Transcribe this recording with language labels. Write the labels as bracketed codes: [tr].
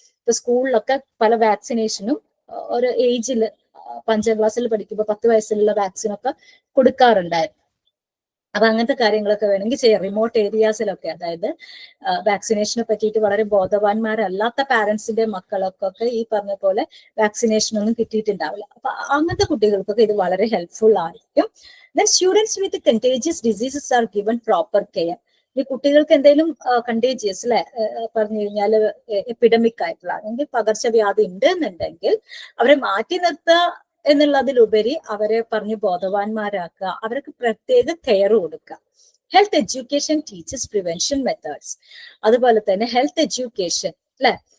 [ml] ഇപ്പൊ സ്കൂളിലൊക്കെ പല വാക്സിനേഷനും ഒരു ഏജിൽ 5ാം ക്ലാസ്സിൽ പഠിക്കുമ്പോൾ 10 വയസ്സിലുള്ള വാക്സിനൊക്കെ കൊടുക്കാറുണ്ടായിരുന്നു. അപ്പൊ അങ്ങനത്തെ കാര്യങ്ങളൊക്കെ വേണമെങ്കിൽ ചെയ്യാം. റിമോട്ട് ഏരിയാസിലൊക്കെ, അതായത് വാക്സിനേഷനെ പറ്റിയിട്ട് വളരെ ബോധവാന്മാരല്ലാത്ത പാരന്റ്സിന്റെ മക്കളൊക്കെ ഈ പറഞ്ഞ പോലെ വാക്സിനേഷൻ ഒന്നും കിട്ടിയിട്ടുണ്ടാവില്ല. അപ്പൊ അങ്ങനത്തെ കുട്ടികൾക്കൊക്കെ ഇത് വളരെ ഹെൽപ്ഫുൾ ആയിരിക്കും. [en] Then students with contagious diseases are given proper care. [ml] ഈ കുട്ടികൾക്ക് എന്തെങ്കിലും കണ്ടേജിയസ് അല്ലെ പറഞ്ഞു കഴിഞ്ഞാൽ എപ്പിഡമിക് ആയിട്ടുള്ള അല്ലെങ്കിൽ പകർച്ചവ്യാധി ഉണ്ട് എന്നുണ്ടെങ്കിൽ അവരെ മാറ്റി നിർത്തുക എന്നുള്ളതിലുപരി അവരെ പറഞ്ഞ് ബോധവാന്മാരാക്കുക, അവർക്ക് പ്രത്യേക കെയർ കൊടുക്കുക. [en] Health education teachers prevention methods. [ml] അതുപോലെ തന്നെ ഹെൽത്ത് എഡ്യൂക്കേഷൻ അല്ലെ.